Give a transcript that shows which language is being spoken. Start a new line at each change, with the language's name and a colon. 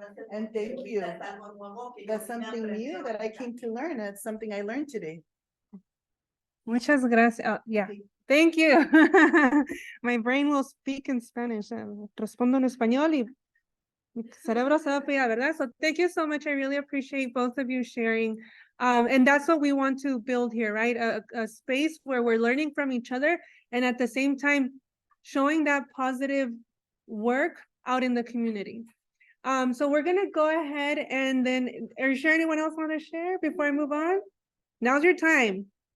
English: And thank you. That's something new that I came to learn. That's something I learned today.
Spanish: Muchas gracias.
English: Oh, yeah. Thank you. My brain will speak in Spanish.
Spanish: Respondo en español y mi cerebro se va a pegar, ¿verdad?
English: So thank you so much. I really appreciate both of you sharing. And that's what we want to build here, right? A space where we're learning from each other and at the same time showing that positive work out in the community. So we're gonna go ahead and then, are you sure anyone else want to share before I move on? Now's your time.